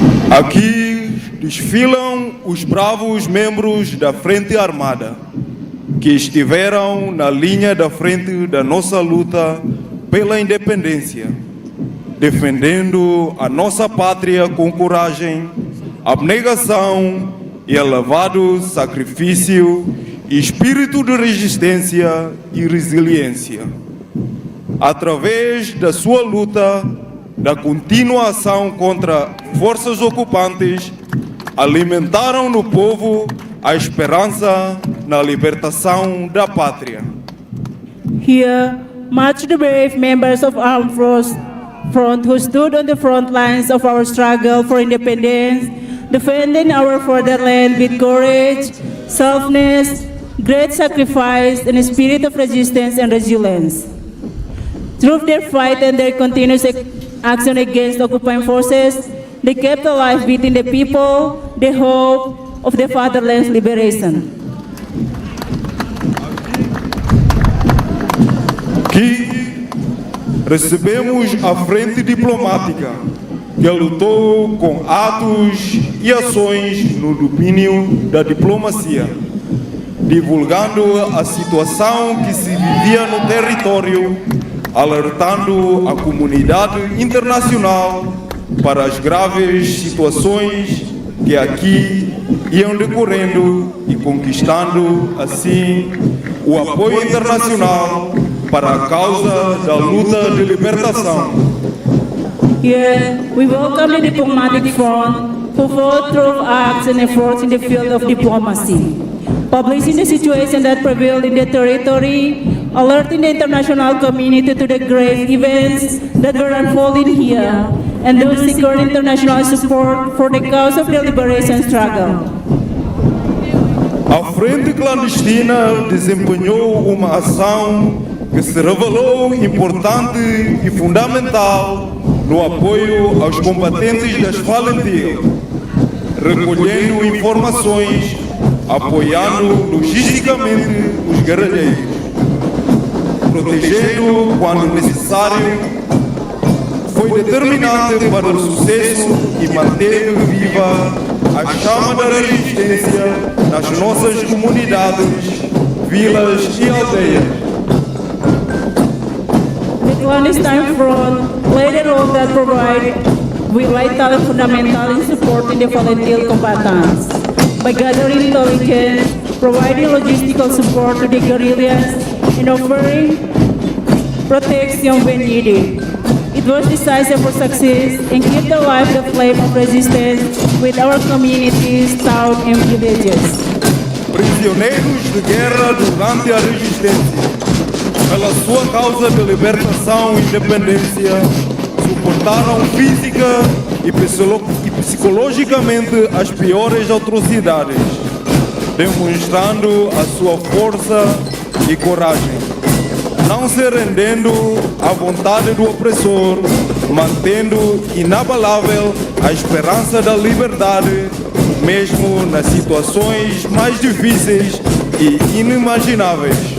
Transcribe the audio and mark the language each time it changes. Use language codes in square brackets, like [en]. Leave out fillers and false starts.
[pt] Aqui desfilam os bravos membros da Frente Armada, que estiveram na linha da frente da nossa luta pela independência, defendendo a nossa pátria com coragem, abnegação e elevado sacrifício, espírito de resistência e resiliência. Através da sua luta, da contínua ação contra forças ocupantes, alimentaram no povo a esperança na libertação da pátria. [en] Here, much the brave members of Armed Forces Front who stood on the front lines of our struggle for independence, defending our fatherland with courage, selflessness, great sacrifice, and a spirit of resistance and resilience. Through their fight and their continuous action against occupying forces, they kept alive within the people the hope of the fatherland's liberation. [pt] Aqui recebemos a frente diplomática que lutou com atos e ações no domínio da diplomacia, divulgando a situação que se vivia no território, alertando a comunidade internacional para as graves situações que aqui iam decorrendo e conquistando, assim, o apoio internacional para a causa da luta de libertação. [en] Here, we welcome the diplomatic front who fought through acts and efforts in the field of diplomacy, publishing the situation that prevailed in the territory, alerting the international community to the grave events that were unfolding here, and thus securing international support for the cause of the liberation struggle. [pt] A Frente Clandestina desempenhou uma ação que se revelou importante e fundamental no apoio aos combatentes das Valentil, recolhendo informações, apoiando logisticamente os guerrilheiros, protegendo quando necessário. Foi determinante para o sucesso e manter viva a chama da resistência nas nossas comunidades, vilas e aldeias. [en] The clandestine front played a role that provided vital and fundamental in supporting the volunteer combatants by gathering intelligence, providing logistical support to the guerrillas, and offering protection when needed. It was decisive for success and kept alive the flame of resistance with our communities, towns, and villages. [pt] Prisioneiros de guerra durante a resistência, pela sua causa de libertação e independência, suportaram física e psicologicamente as piores atrocidades, demonstrando a sua força e coragem, não se rendendo à vontade do opressor, mantendo inabalável a esperança da liberdade, mesmo nas situações mais difíceis e inimagináveis.